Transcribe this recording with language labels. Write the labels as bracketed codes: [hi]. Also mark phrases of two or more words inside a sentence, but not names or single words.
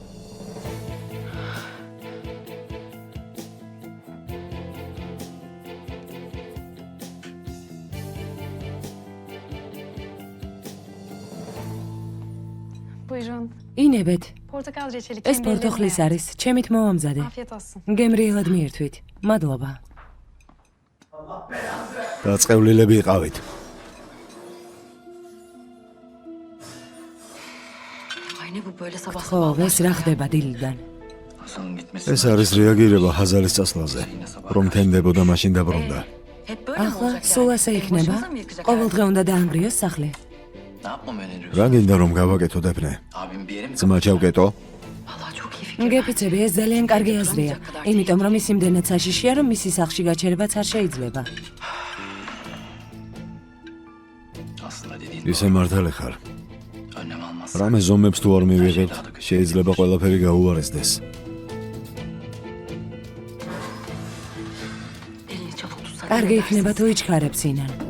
[tr] Buyurun. [ka] ინებეთ, [tr] Portakal reçeli [ka] ეს [tr] kendi [ka] პორტოხლის [tr] ellerimle [ka] არის, ჩემით მოვამზადე. [tr] yaptım. Afiyet olsun. [ka] გემრიელად მიირთვით. მადლობა. დაწყევლილები იყავით. [tr] Ay ne bu böyle sabah [ka] ხო, ეს რა ხდება დილიდან? [tr] Hasan'ın gitmesi. [ka] ეს არის რეაგირება ჰაზალის წასვლაზე, რომ თენდებოდა mაშინ დაბრუნდა. [tr] Hep böyle mi [ka] ახლა [tr] olacak [ka] სულ [tr] yani? [ka] ასე [tr] Tek [ka] იქნება? [tr] başımıza mı yıkacak [ka] ყოველ [tr] hayatı? [ka] დღე უნდა დაანგრიოს სახლი. [tr] Ne yapmam öneriyorsun? [ka] რა გინდა რომ გავაკეთო დეფნე? [tr] Abim bir yere mi? [ka] ძმა ჩავკეტო? [tr] Vallahi çok iyi fikir. [ka] გეფიცები, ეს ძალიან კარგი აზრია. იმიტომ რომ ის იმდენად საშიშია, რომ მისი სახლში გაჩერებაც არ შეიძლება. [tr] Aslında dediğin [ka] ისე მართალი ხარ. [tr] önlem almaz. [ka] რამე ზომებს თუ არ მივიღებთ, შეიძლება ყველაფერი გაუარესდეს. [tr] Elini çabuk tutsana. [ka] კარგი იქნება თუ იჩქარებს ინან.